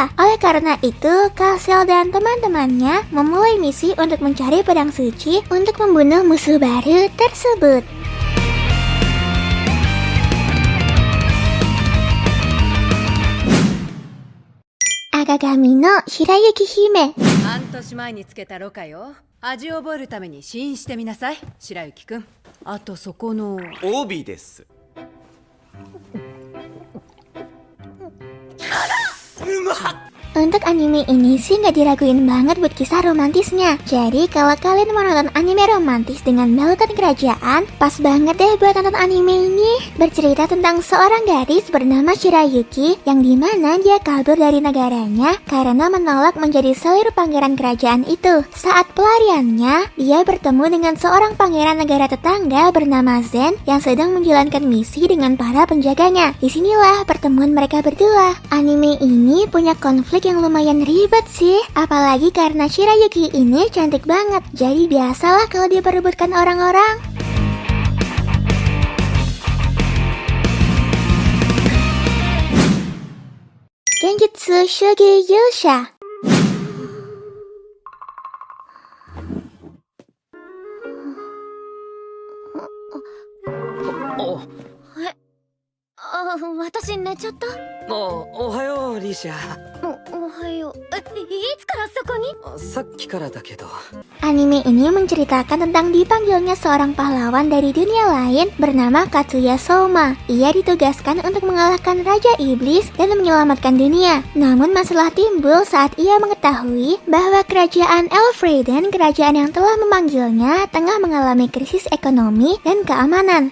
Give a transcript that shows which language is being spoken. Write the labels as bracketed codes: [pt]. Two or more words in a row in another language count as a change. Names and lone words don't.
[id] Oleh karena itu, Cassel dan teman-temannya memulai misi untuk mencari pedang suci untuk membunuh musuh baru tersebut. Akagami no Shirayuki Hime. [ja] 半年前につけたろかよ。味を覚えるために試飲してみなさい、白雪くん。あとそこの帯です。うまっ。 [id] Untuk anime ini sih nggak diraguin banget buat kisah romantisnya. Jadi kalau kalian mau nonton anime romantis dengan balutan kerajaan, pas banget deh buat nonton anime ini. Bercerita tentang seorang gadis bernama Shirayuki yang dimana dia kabur dari negaranya karena menolak menjadi selir pangeran kerajaan itu. Saat pelariannya, dia bertemu dengan seorang pangeran negara tetangga bernama Zen yang sedang menjalankan misi dengan para penjaganya. Disinilah pertemuan mereka berdua. Anime ini punya konflik yang lumayan ribet sih, apalagi karena Shirayuki ini cantik banget. Jadi biasalah kalau diperebutkan orang-orang. Genjutsu Shogi Yusha. [ja] お私寝ちゃった。おはようリシャ。おはよう。いつからそこに？さっきからだけど。 [id] Anime ini menceritakan tentang dipanggilnya seorang pahlawan dari dunia lain bernama Katsuya Souma. Ia ditugaskan untuk mengalahkan Raja Iblis dan menyelamatkan dunia. Namun masalah timbul saat ia mengetahui bahwa kerajaan Elfreden, kerajaan yang telah memanggilnya, tengah mengalami krisis ekonomi dan keamanan.